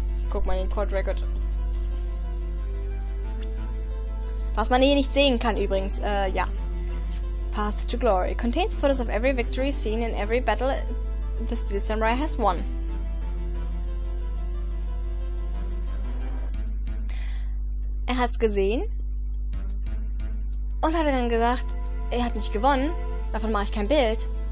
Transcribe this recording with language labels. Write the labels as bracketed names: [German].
[German] Guck mal den Code Record. Was man hier nicht sehen kann übrigens, ja. [English] Path to Glory contains photos of every victory seen in every battle the Steel Samurai has won. [German] Er hat's gesehen und hat dann gesagt, er hat nicht gewonnen, davon mache ich kein Bild.